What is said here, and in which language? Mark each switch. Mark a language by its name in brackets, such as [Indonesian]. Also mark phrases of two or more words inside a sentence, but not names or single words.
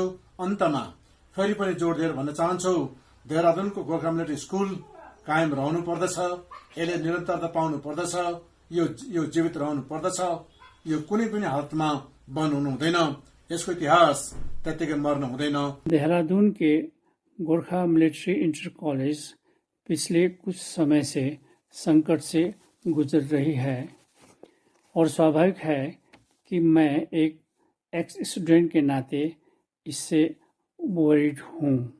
[Nepali] अन्तमा फेरि पनि जोड दिएर भन्न चाहन्छु, देहरादूनको गोर्खा मिलिट्री स्कुल कायम रहनु पर्दछ। यसले निरन्तरता पाउनु पर्दछ। यो जीवित रहनु पर्दछ। यो कुनै पनि हालतमा बन्द हुनु हुँदैन। यसको इतिहास त्यत्तिकै मर्न हुँदैन। [Hindi] देहरादून के गोरखा मिलिट्री इंटर कॉलेज पिछले कुछ समय से संकट से गुजर रही है और स्वाभाविक है कि मैं एक [English] ex student [Hindi] के नाते इससे वरीड हूँ।